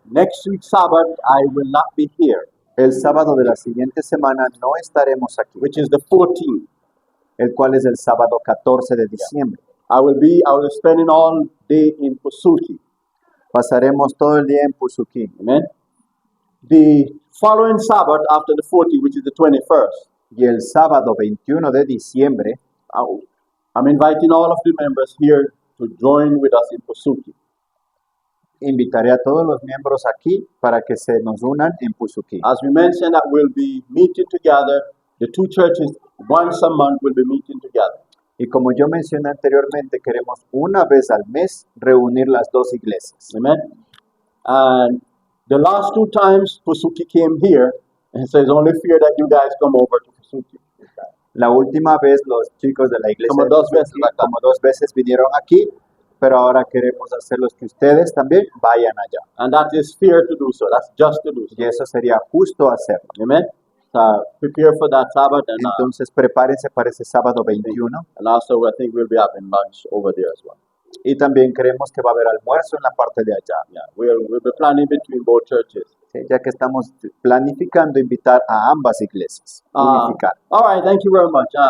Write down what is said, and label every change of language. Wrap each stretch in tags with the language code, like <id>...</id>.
<en>Next week, Sabbath, I will not be here,</en> <es>El sábado de la siguiente semana no estaremos aquí,</es> <en>which is the 14th.</en> <es>el cual es el sábado 14 de diciembre.</es> <en>I will be spending all day in Pusuki.</en> <es>Pasaremos todo el día en Pusuquí.</es> <en>Amen. The following Sabbath after the 14th, which is the 21st,</en> <es>Y el sábado 21 de diciembre</es> <en>I'm inviting all of the members here to join with us in Pusuki.</en> <es>invitaré a todos los miembros aquí para que se nos unan en Pusuquí.</es> <en>As we mentioned, that we'll be meeting together. The two churches once a month will be meeting together.</en> <es>Y como yo mencioné anteriormente, queremos una vez al mes reunir las dos iglesias.</es> <en>Amen. And the last two times Pusuki came here, and so it's only fair that you guys come over to Pusuki.</en> <es>La última vez los chicos de la iglesia Como de dos veces Pusuquí, acá. como 2 veces vinieron aquí, pero ahora queremos hacerlos que ustedes también vayan allá.</es> <en>And that is fair to do so. That's just to do so.</en> <es>Y eso sería justo hacerlo.</es> <en>Amen. So prepare for that Sabbath,</en> <es>Entonces prepárense para ese sábado 21.</es> <en>and also I think we'll be having lunch over there as well.</en> <es>Y también creemos que va a haber almuerzo en la parte de allá,</es> <en>Yeah, we'll be planning between both churches.</en> <es>¿sí? Ya que estamos planificando invitar a ambas iglesias. Unificar.</es> <en>All right, thank you very much.</en>